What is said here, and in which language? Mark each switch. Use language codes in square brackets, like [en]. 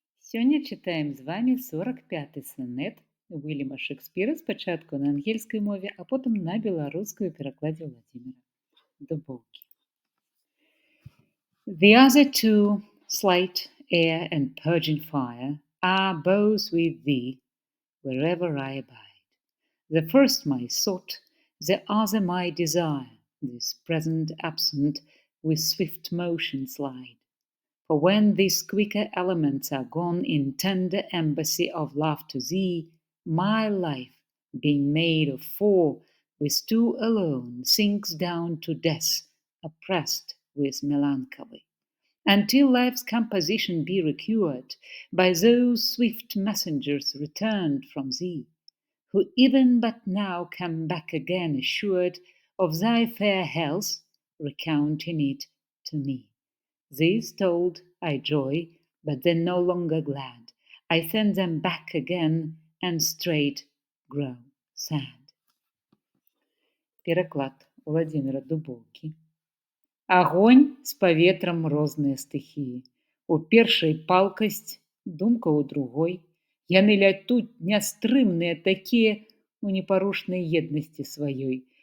[be] Сёння чытаем з вамі 45-й сонет Уільяма Шекспіра спачатку на ангельскай мове, а потым на беларускую перакладзе Владзіміра Дубоўкі. [en] The other two, slight air and purging fire, are both with thee wherever I abide. The first my thought, the other my desire, this present absent with swift motion slide. For when these quicker elements are gone in tender embassy of love to thee, my life, being made of four, with two alone, sinks down to death, oppressed with melancholy. Until life's composition be recurred by those swift messengers returned from thee, who even but now come back again assured of thy fair health, recounting it to me. These told, I joy, but then no longer glad. I send them back again and straight grow sad. [be] Пераклад Владзіміра Дубоўкі. Агонь з паветрам розныя стыхіі. У першай палкасць, думка ў другой. Яны лятуць нястрымныя такія у непарушнай еднасці сваёй.